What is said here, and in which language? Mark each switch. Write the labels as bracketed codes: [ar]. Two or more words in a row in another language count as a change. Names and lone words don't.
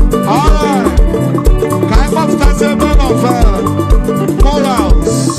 [en] All right. [ig] Ka anyị kpọpụtasị [en] a man of, uh, morals.